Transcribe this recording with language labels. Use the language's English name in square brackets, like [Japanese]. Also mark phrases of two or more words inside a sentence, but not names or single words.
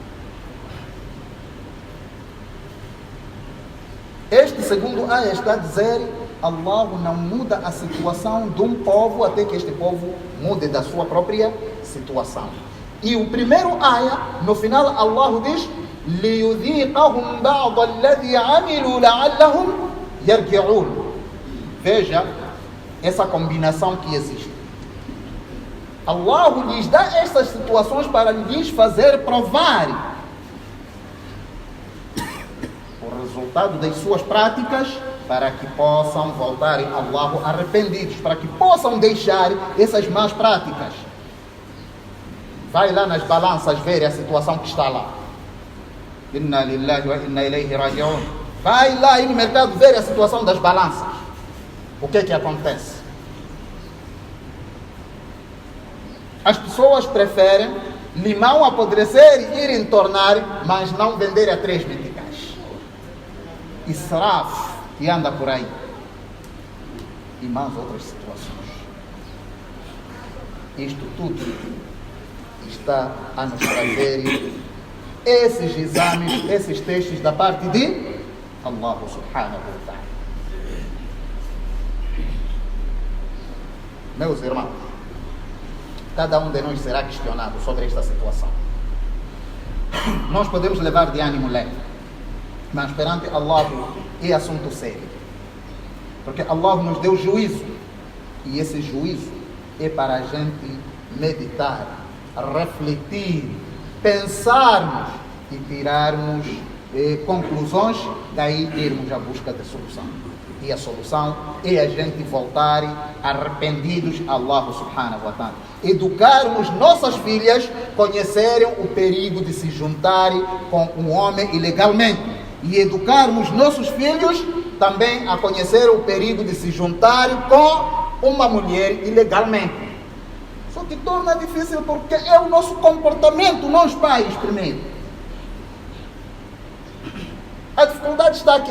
[Portuguese] Este segundo ayah está a dizer: Allah não muda a situação de um povo até que este povo mude da sua própria situação. E o primeiro ayah, no final, Allah diz: [Arabic] لِيُذِيقَهُمْ بَعْضَ الَّذِي عَمِلُوا لَعَلَّهُمْ يَرْجِعُونَ. [Portuguese] Veja essa combinação que existe. Allah lhes dá estas situações para lhes fazer provar o resultado das suas práticas, para que possam voltar a Allah arrependidos, para que possam deixar essas más práticas. Vai lá nas balanças ver a situação que está lá. [Arabic] إنا لله وإنا إليه راجعون. [Portuguese] Vai lá aí no mercado ver a situação das balanças. O que é que acontece? As pessoas preferem limão apodrecer e ir entornar, mas não vender a 3 meticais. Israf, que anda por aí. E mais outras situações. Isto tudo está a nos trazer esses exames, esses testes da parte de Allah [Arabic] سبحانه وتعالى. [Portuguese] Meus irmãos, cada um de nós será questionado sobre esta situação. Nós podemos levar de ânimo leve, mas perante Allah é assunto sério, porque Allah nos deu juízo, e esse juízo é para a gente meditar, refletir, pensarmos e tirarmos conclusões, daí irmos à busca de solução. E a solução é a gente voltar arrependidos a Allah [Arabic] سبحانه وتعالى. [Portuguese] Educarmos nossas filhas, conhecerem o perigo de se juntarem com um homem ilegalmente. E educarmos nossos filhos também a conhecer o perigo de se juntarem com uma mulher ilegalmente. Só que torna difícil porque é o nosso comportamento, nós pais primeiro. A dificuldade está aqui.